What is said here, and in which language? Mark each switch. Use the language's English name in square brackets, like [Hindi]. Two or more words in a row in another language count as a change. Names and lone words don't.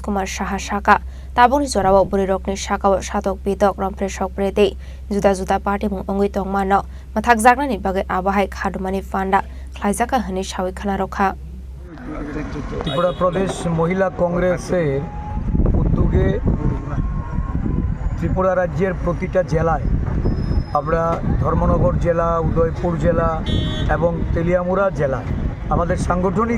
[Kok Borok] Kumar Shaha Shaka Taboni Jorawa Burirok ni Shaka Shatok Bidok Rampre Shok Prede Juda Juda Party Mung Ongui Tong Mano Mathak Zagna ni Bagai Abahai Khadumani Fanda Khlaizaka Hani Shawi Khanarokha [Bangla] ত্রিপুরা প্রদেশ মহিলা কংগ্রেসের উদ্যোগে ত্রিপুরা রাজ্যের প্রতিটা জেলায় আমরা ধর্মনগর জেলা উদয়পুর জেলা এবং তেলিয়ামুড়া জেলা আমাদের সাংগঠনিক